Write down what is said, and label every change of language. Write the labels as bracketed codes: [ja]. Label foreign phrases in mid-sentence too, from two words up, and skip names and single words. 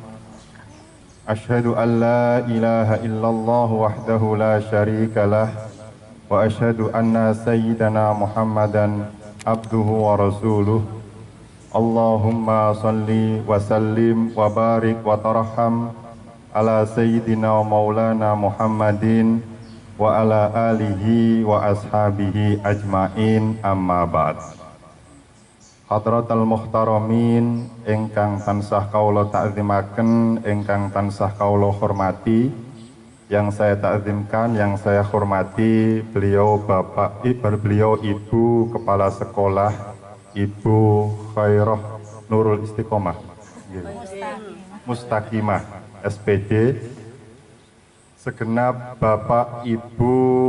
[ar] أشهد أن لا إله إلا الله وحده لا شريك له وأشهد أن سيدنا محمدا عبده ورسوله. اللهم صل وسلم وبارك وترحم على سيدنا مولانا محمد وعلى آله وأصحابه أجمعين، أما بعد. حضرات المحترمين [jv] ingkang tansah kaula ta'zimaken, ingkang tansah kaula hormati, [id] yang saya ta'zimkan, yang saya hormati beliau Ibu Kepala Sekolah Ibu Khairah Nurul Istiqomah Mustaqimah SPD, segenap Bapak Ibu